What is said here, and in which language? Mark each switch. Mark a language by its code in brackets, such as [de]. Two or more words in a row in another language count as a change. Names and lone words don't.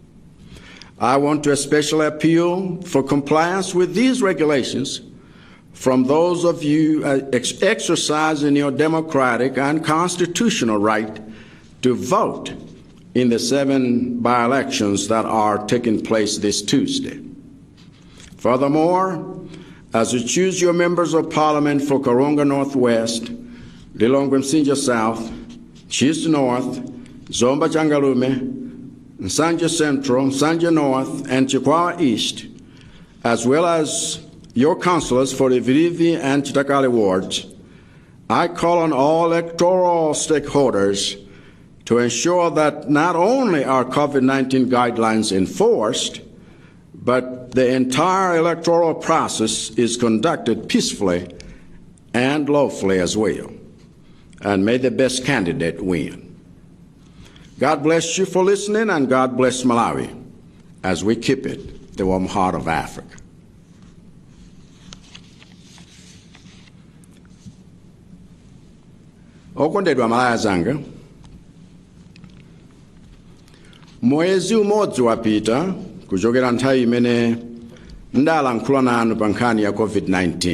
[en] I want to especially appeal for compliance with these regulations from those of you exercising your democratic and constitutional right to vote in the 7 by-elections that are taking place this Tuesday. Furthermore, as you choose your members of parliament for Karonga Northwest, Lilongwe Msinja South, Chis North, Zomba Changalume, Nsanja Central, Nsanja North, and Chikwawa East, as well as your councillors for the Virivi and Chitakali wards, I call on all electoral stakeholders to ensure that not only are COVID-19 guidelines enforced, but the entire electoral process is conducted peacefully and lawfully as well. And may the best candidate win. God bless you for listening, and God bless Malawi as we keep it the warm heart of Africa. [ny] Okondedwa malaya zanga, mwezi umodzi wapita kuchokera nthawi imene ndalankhula nanu pa nkhani ya COVID-19.